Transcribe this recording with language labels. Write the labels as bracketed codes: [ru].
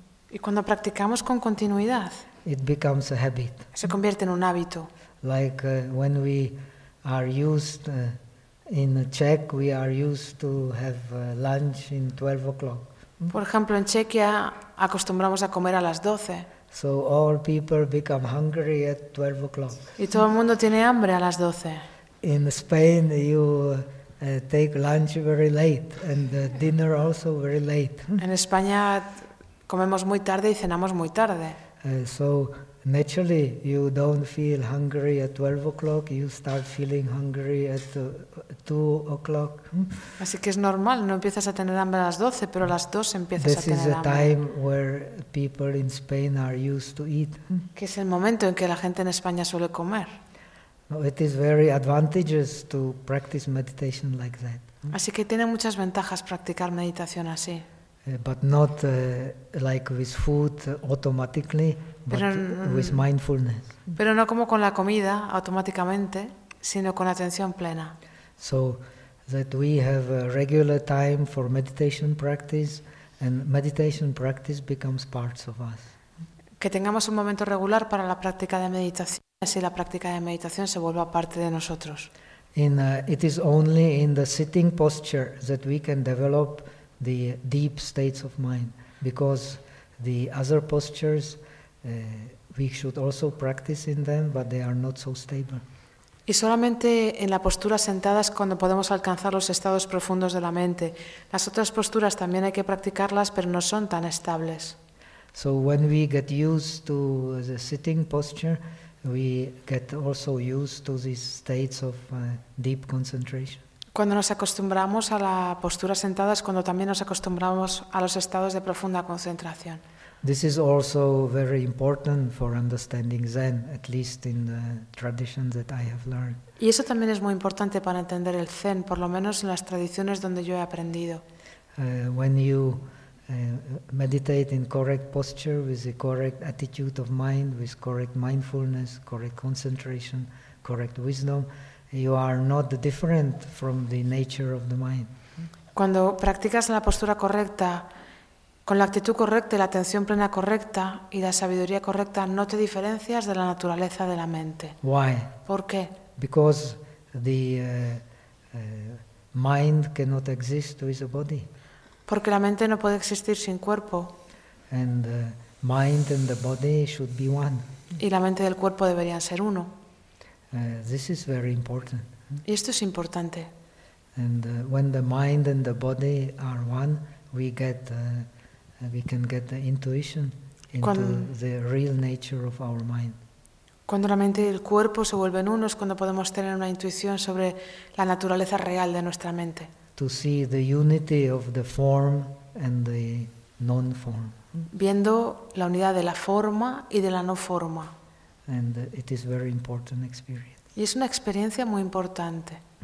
[es] y cuando practicamos con continuidad, [en] it becomes a habit. [es] Se convierte en un hábito. [en] Like when we are used in Czech, we are used to have lunch in 12 o'clock. [es] Por ejemplo, en Chequia acostumbramos a comer a las 12. [en] So all people become hungry at 12 o'clock. [es] Y todo el mundo tiene hambre a las 12. [en] In Spain you take lunch very late and dinner also very late. [es] En España comemos muy tarde y cenamos muy tarde. [en] So naturally you don't feel hungry at 12 o'clock, you start feeling hungry at 2 o'clock. [es] Así que es normal, no empiezas a tener hambre a las 12, pero a las 2 empiezas [en] this [es] a tener hambre. [en] This is the time where people in Spain are used to eat. [es] Que es el momento en que la gente en España suele comer. [en] It is very advantageous to practice meditation like that. [es] Así que tiene muchas ventajas practicar meditación así. [en] But not like with food automatically, [es] pero, [en] but with mindfulness. [es] Pero no como con la comida automáticamente, sino con atención plena. [en] So that we have a regular time for meditation practice, and meditation practice becomes parts of us. [es] Que tengamos un momento regular para la práctica de meditación, así la práctica de meditación se vuelva parte de nosotros. [en] It is only in the sitting posture that we can develop the deep states of mind, because the other postures we should also practice in them, but they are not so stable. [es] Y solamente en la postura sentada es cuando podemos alcanzar los estados profundos de la mente. Las otras posturas también hay que practicarlas, pero no son tan estables. [en] So when we get used to the sitting posture, we get also used to these states of deep concentration. [es] Cuando nos acostumbramos a la postura sentada es cuando también nos acostumbramos a los estados de profunda concentración. [en] This is also very important for understanding Zen, at least in the traditions that I have learned. [es] Y eso también es muy importante para entender el Zen, por lo menos en las tradiciones donde yo he aprendido. [en] When you meditate in correct posture, with the correct attitude of mind, with correct mindfulness, correct concentration, correct wisdom, you are not different from the nature of the mind. [es] Cuando practicas en la postura correcta, con la actitud correcta y la atención plena correcta y la sabiduría correcta, no te diferencias de la naturaleza de la mente. [en] Why? [es] ¿Por qué? [en] Because the mind cannot exist with the body. [es] Porque la mente no puede existir sin cuerpo. [en] And the mind and the body should be one. [es] Y la mente y el cuerpo deberían ser uno. [en] This is very important. [es] Y esto es importante. [en] And when the mind and the body are one, we can get the intuition into the real nature of our mind. [es] Cuando la mente y el cuerpo se vuelven uno es cuando podemos tener una intuición sobre la naturaleza real de nuestra mente. [en] To see the unity of the form and the non-form. [es] Viendo la unidad de la forma y de la no forma. [en] And it is very important experience. [es] Y es una experiencia muy importante.